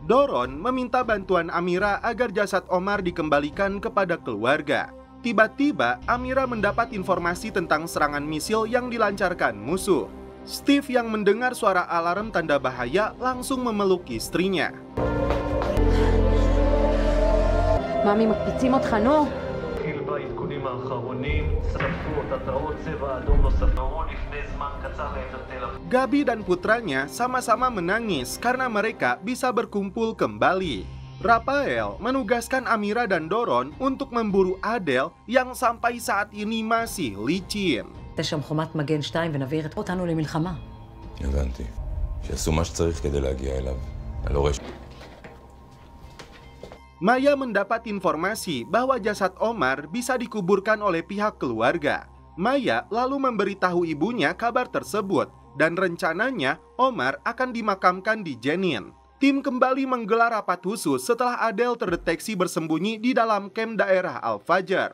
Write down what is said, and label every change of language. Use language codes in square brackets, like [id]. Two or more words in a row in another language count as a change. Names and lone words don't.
[id] Doron meminta bantuan Amira agar jasad Omar dikembalikan kepada keluarga. Tiba-tiba Amira mendapat informasi tentang serangan misil yang dilancarkan musuh. Steve yang mendengar suara alarm tanda bahaya langsung memeluk istrinya. [he] Mami, מקפיצים אותך, נו. [id] Gabi dan putranya sama-sama menangis karena mereka bisa berkumpul kembali. Rafael menugaskan Amira dan Doron untuk memburu Adel yang sampai saat ini masih licin. [he] תשם חומת מגן 2 ונבעיר אותנו למלחמה. הבנתי. שיעשו מה שצריך כדי להגיע אליו. אני לא רואה... [id] Maya mendapat informasi bahwa jasad Omar bisa dikuburkan oleh pihak keluarga. Maya lalu memberitahu ibunya kabar tersebut dan rencananya Omar akan dimakamkan di Jenin. Tim kembali menggelar rapat khusus setelah Adel terdeteksi bersembunyi di dalam kamp daerah Al-Fajar.